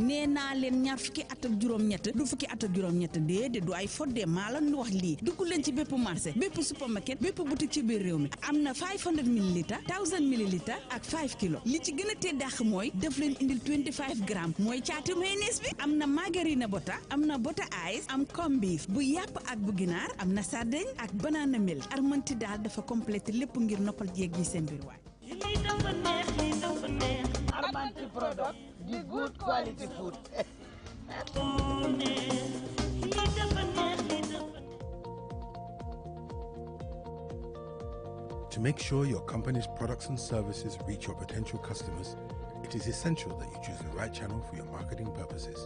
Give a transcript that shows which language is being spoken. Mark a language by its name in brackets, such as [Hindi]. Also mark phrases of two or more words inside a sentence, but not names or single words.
[Wolof] neena len ñaar fukki at ak juroom ñett du fukki at ak juroom ñett de du ay fodde mala ñu wax li duggu len ci bepp marché bepp supermarket bepp boutique ci biir réew mi amna 500 ml 1000 ml ak 5 kilo li ci gëna té dakh moy def len indil 25 gram moy ciatu mayonnaise bi amna margarine bota amna bota ice am [English] corned beef [Wolof] bu yap ak bu ginar amna sardine ak [English] banana milk [Wolof] armanti dal dafa compléter lepp ngir noppal jeeg yi seen biir waay. [English] Armanti product, the good quality food. To make sure your company's products and services reach your potential customers, it is essential that you choose the right channel for your marketing purposes.